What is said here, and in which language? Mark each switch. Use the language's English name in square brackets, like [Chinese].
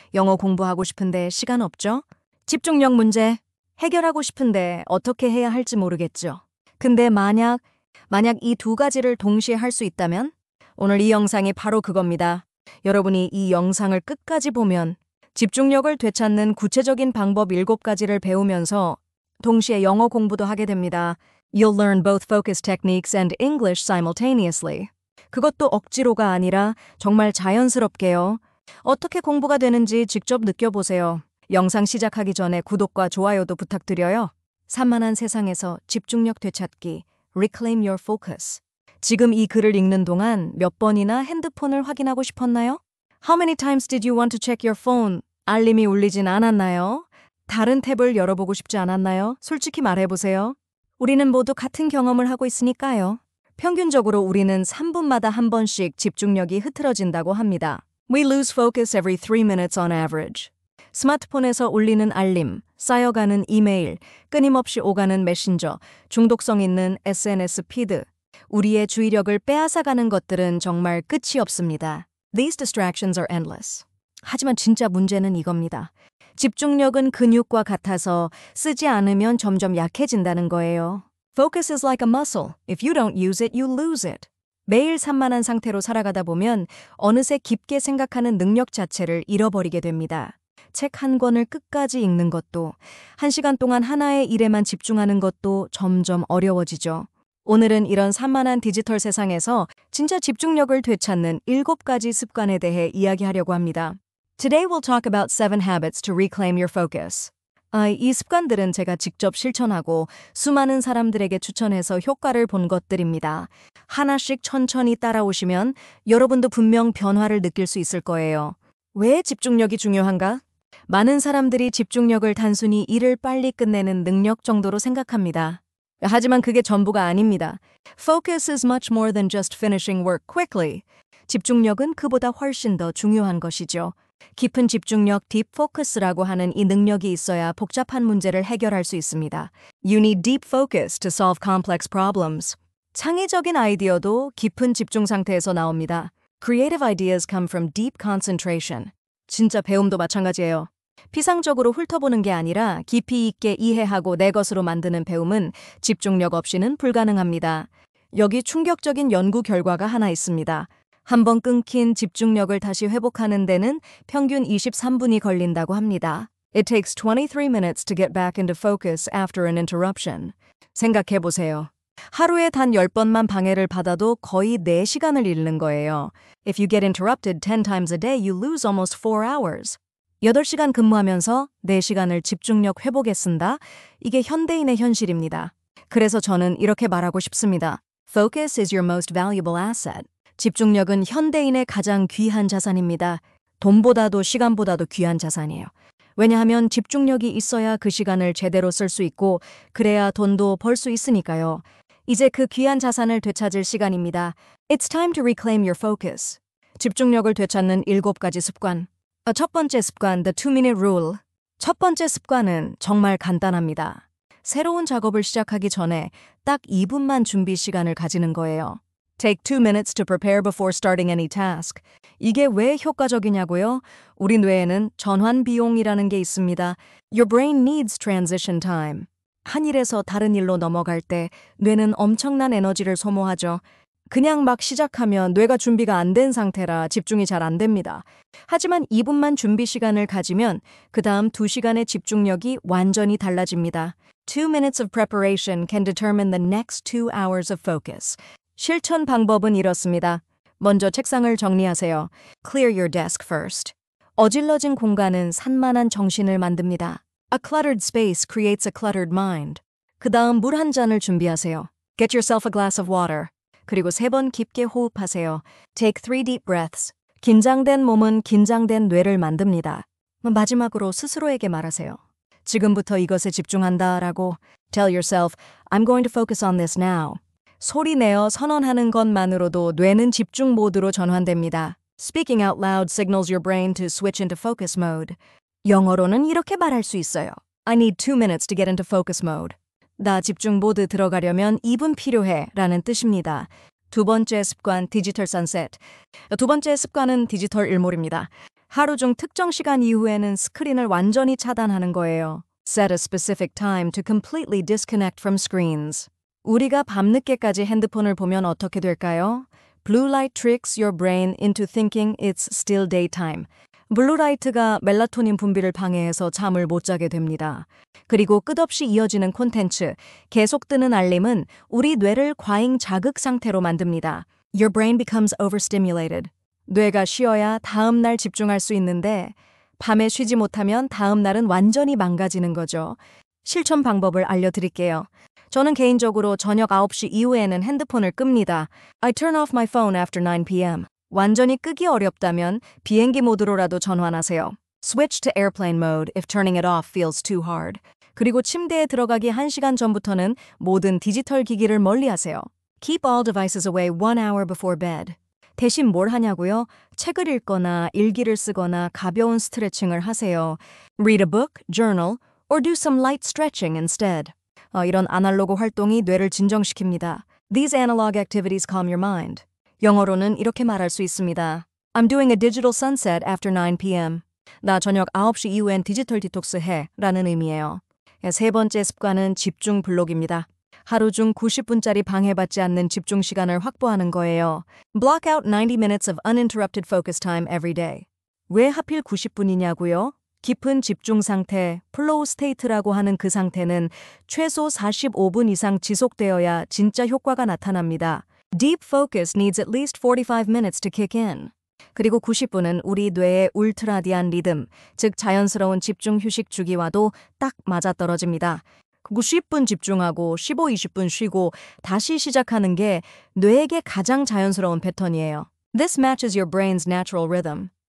[Korean] 영어 공부하고 싶은데 시간 없죠? 집중력 문제 해결하고 싶은데 어떻게 해야 할지 모르겠죠. 근데 만약 이 두 가지를 동시에 할 수 있다면? 오늘 이 영상이 바로 그겁니다. 여러분이 이 영상을 끝까지 보면 집중력을 되찾는 구체적인 방법 7가지를 배우면서 동시에 영어 공부도 하게 됩니다. [English] You'll learn both focus techniques and English simultaneously. [Korean] 그것도 억지로가 아니라 정말 자연스럽게요. 어떻게 공부가 되는지 직접 느껴보세요. 영상 시작하기 전에 구독과 좋아요도 부탁드려요. 산만한 세상에서 집중력 되찾기, [English] Reclaim your focus. [Korean] 지금 이 글을 읽는 동안 몇 번이나 핸드폰을 확인하고 싶었나요? [English] How many times did you want to check your phone? [Korean] 알림이 울리진 않았나요? 다른 탭을 열어보고 싶지 않았나요? 솔직히 말해보세요. 우리는 모두 같은 경험을 하고 있으니까요. 평균적으로 우리는 3분마다 한 번씩 집중력이 흐트러진다고 합니다. [English] We lose focus every 3 minutes on average. [Korean] 스마트폰에서 울리는 알림, 쌓여가는 이메일, 끊임없이 오가는 메신저, 중독성 있는 SNS 피드, 우리의 주의력을 빼앗아가는 것들은 정말 끝이 없습니다. [English] These distractions are endless. [Korean] 하지만 진짜 문제는 이겁니다. 집중력은 근육과 같아서 쓰지 않으면 점점 약해진다는 거예요. [English] Focus is like a muscle. If you don't use it, you lose it. [Korean] 매일 산만한 상태로 살아가다 보면 어느새 깊게 생각하는 능력 자체를 잃어버리게 됩니다. 책 한 권을 끝까지 읽는 것도, 1시간 동안 하나의 일에만 집중하는 것도 점점 어려워지죠. 오늘은 이런 산만한 디지털 세상에서 진짜 집중력을 되찾는 7가지 습관에 대해 이야기하려고 합니다. [English] Today we'll talk about 7 habits to reclaim your focus. [Korean] 이 습관들은 제가 직접 실천하고 수많은 사람들에게 추천해서 효과를 본 것들입니다. 하나씩 천천히 따라오시면 여러분도 분명 변화를 느낄 수 있을 거예요. 왜 집중력이 중요한가? 많은 사람들이 집중력을 단순히 일을 빨리 끝내는 능력 정도로 생각합니다. 하지만 그게 전부가 아닙니다. [English] Focus is much more than just finishing work quickly. [Korean] 집중력은 그보다 훨씬 더 중요한 것이죠. 깊은 집중력, deep focus라고 하는 이 능력이 있어야 복잡한 문제를 해결할 수 있습니다. [English] You need deep focus to solve complex problems. [Korean] 창의적인 아이디어도 깊은 집중 상태에서 나옵니다. [English] Creative ideas come from deep concentration. [Korean] 진짜 배움도 마찬가지예요. 피상적으로 훑어보는 게 아니라 깊이 있게 이해하고 내 것으로 만드는 배움은 집중력 없이는 불가능합니다. 여기 충격적인 연구 결과가 하나 있습니다. 한번 끊긴 집중력을 다시 회복하는 데는 평균 23분이 걸린다고 합니다. [English] It takes 23 minutes to get back into focus after an interruption. [Korean] 생각해보세요. 하루에 단 10번만 방해를 받아도 거의 4시간을 잃는 거예요. [English] If you get interrupted 10 times a day, you lose almost 4 hours. [Korean] 8시간 근무하면서 4시간을 집중력 회복에 쓴다? 이게 현대인의 현실입니다. 그래서 저는 이렇게 말하고 싶습니다. [English] Focus is your most valuable asset. [Korean] 집중력은 현대인의 가장 귀한 자산입니다. 돈보다도 시간보다도 귀한 자산이에요. 왜냐하면 집중력이 있어야 그 시간을 제대로 쓸 수 있고 그래야 돈도 벌 수 있으니까요. 이제 그 귀한 자산을 되찾을 시간입니다. [English] It's time to reclaim your focus. [Korean] 집중력을 되찾는 7가지 습관. 첫 번째 습관, [English] the 2-minute rule. [Korean] 첫 번째 습관은 정말 간단합니다. 새로운 작업을 시작하기 전에 딱 2분만 준비 시간을 가지는 거예요. [English] Take 2 minutes to prepare before starting any task. [Korean] 이게 왜 효과적이냐고요? 우리 뇌에는 전환 비용이라는 게 있습니다. [English] Your brain needs transition time. [Korean] 한 일에서 다른 일로 넘어갈 때 뇌는 엄청난 에너지를 소모하죠. 그냥 막 시작하면 뇌가 준비가 안 된 상태라 집중이 잘 안 됩니다. 하지만 2분만 준비 시간을 가지면 그 다음 2시간의 집중력이 완전히 달라집니다. [English] 2 minutes of preparation can determine the next 2 hours of focus. [Korean] 실천 방법은 이렇습니다. 먼저 책상을 정리하세요. [English] Clear your desk first. [Korean] 어질러진 공간은 산만한 정신을 만듭니다. [English] A cluttered space creates a cluttered mind. [Korean] 그 다음 물 한 잔을 준비하세요. [English] Get yourself a glass of water. [Korean] 그리고 3번 깊게 호흡하세요. [English] Take 3 deep breaths. [Korean] 긴장된 몸은 긴장된 뇌를 만듭니다. 마지막으로 스스로에게 말하세요. 지금부터 이것에 집중한다라고. [English] Tell yourself, I'm going to focus on this now. [Korean] 소리내어 선언하는 것만으로도 뇌는 집중 모드로 전환됩니다. [English] Speaking out loud signals your brain to switch into focus mode. [Korean] 영어로는 이렇게 말할 수 있어요. [English] I need 2 minutes to get into focus mode. [Korean] 나 집중 모드 들어가려면 2분 필요해 라는 뜻입니다. 두 번째 습관, 디지털 선셋. 두 번째 습관은 디지털 일몰입니다. 하루 중 특정 시간 이후에는 스크린을 완전히 차단하는 거예요. [English] Set a specific time to completely disconnect from screens. [Korean] 우리가 밤늦게까지 핸드폰을 보면 어떻게 될까요? [English] Blue light tricks your brain into thinking it's still daytime. [Korean] 블루라이트가 멜라토닌 분비를 방해해서 잠을 못 자게 됩니다. 그리고 끝없이 이어지는 콘텐츠, 계속 뜨는 알림은 우리 뇌를 과잉 자극 상태로 만듭니다. [English] Your brain becomes overstimulated. [Korean] 뇌가 쉬어야 다음 날 집중할 수 있는데 밤에 쉬지 못하면 다음 날은 완전히 망가지는 거죠. 실천 방법을 알려드릴게요. 저는 개인적으로 저녁 9시 이후에는 핸드폰을 끕니다. [English] I turn off my phone after 9 p.m. [Korean] 완전히 끄기 어렵다면 비행기 모드로라도 전환하세요. [English] Switch to airplane mode if turning it off feels too hard. [Korean] 그리고 침대에 들어가기 1시간 전부터는 모든 디지털 기기를 멀리하세요. [English] Keep all devices away 1 hour before bed. [Korean] 대신 뭘 하냐고요? 책을 읽거나 일기를 쓰거나 가벼운 스트레칭을 하세요. [English] Read a book, journal, or do some light stretching instead. [Korean] 이런 아날로그 활동이 뇌를 진정시킵니다. [English] These analog activities calm your mind. [Korean] 영어로는 이렇게 말할 수 있습니다. [English] I'm doing a digital sunset after 9 p.m. [Korean] 나 저녁 9시 이후엔 디지털 디톡스 해 라는 의미예요. 세 번째 습관은 집중 블록입니다. 하루 중 90분짜리 방해받지 않는 집중 시간을 확보하는 거예요. [English] Block out 90 minutes of uninterrupted focus time every day. [Korean] 왜 하필 90분이냐고요? 깊은 집중 상태, 플로우 스테이트라고 하는 그 상태는 최소 45분 이상 지속되어야 진짜 효과가 나타납니다. [English] Deep focus needs at least 45 minutes to kick in. [Korean] 그리고 90분은 우리 뇌의 울트라디안 리듬, 즉 자연스러운 집중 휴식 주기와도 딱 맞아떨어집니다. 90분 집중하고 15, 20분 쉬고 다시 시작하는 게 뇌에게 가장 자연스러운 패턴이에요. [English] This matches your brain's natural rhythm.